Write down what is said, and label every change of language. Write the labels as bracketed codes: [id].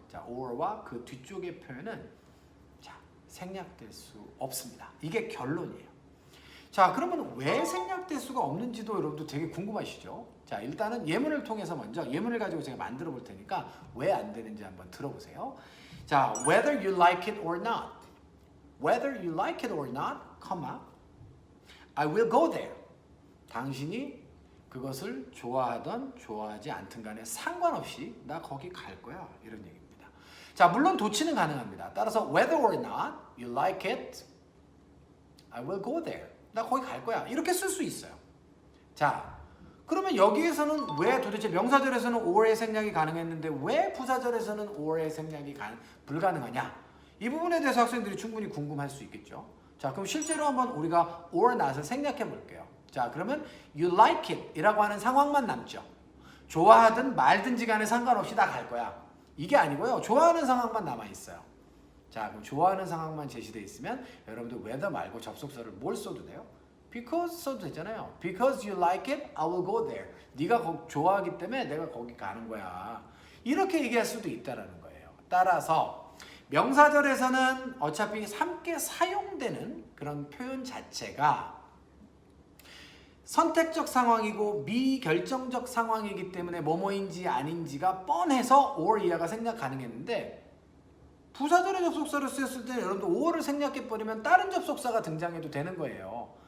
[ko] 자, or와 그 뒤쪽의 표현은 생략될 수 없습니다. 이게 결론이에요. 자, 그러면 왜 생략될 수가 없는지도 여러분도 되게 궁금하시죠? 자, 일단은 예문을 통해서 먼저 예문을 가지고 제가 만들어 볼 테니까 왜 안 되는지 한번 들어보세요. 자, [en] whether you like it or not. Whether you like it or not, I will go there. [ko] 당신이 그것을 좋아하던 좋아하지 않든 간에 상관없이 나 거기 갈 거야. 이런 얘기입니다. 자, 물론 도치는 가능합니다. 따라서 [en] whether or not you like it, I will go there. [ko] 나 거기 갈 거야. 이렇게 쓸 수 있어요. 자, 그러면 여기에서는 왜 도대체 명사절에서는 or의 생략이 가능했는데 왜 부사절에서는 or의 생략이 불가능하냐? 이 부분에 대해서 학생들이 충분히 궁금할 수 있겠죠. 자, 그럼 실제로 한번 우리가 or not을 생략해 볼게요. 자, 그러면 [en] you like it [ko] 이라고 하는 상황만 남죠. 좋아하든 말든지 간에 상관없이 다 갈 거야. 이게 아니고요. 좋아하는 상황만 남아 있어요. 자, 그럼 좋아하는 상황만 제시되어 있으면 여러분들 whether 말고 접속사를 뭘 써도 돼요? because 써도 되잖아요. [en] Because you like it, I will go there. [ko] 네가 좋아하기 때문에 내가 거기 가는 거야. 이렇게 얘기할 수도 있다는 거예요. 따라서 명사절에서는 어차피 함께 사용되는 그런 표현 자체가 선택적 상황이고 미결정적 상황이기 때문에 뭐뭐인지 아닌지가 뻔해서 or 이하가 생략 가능했는데 부사절의 접속사를 쓰였을 때 여러분들 or를 생략해버리면 다른 접속사가 등장해도 되는 거예요.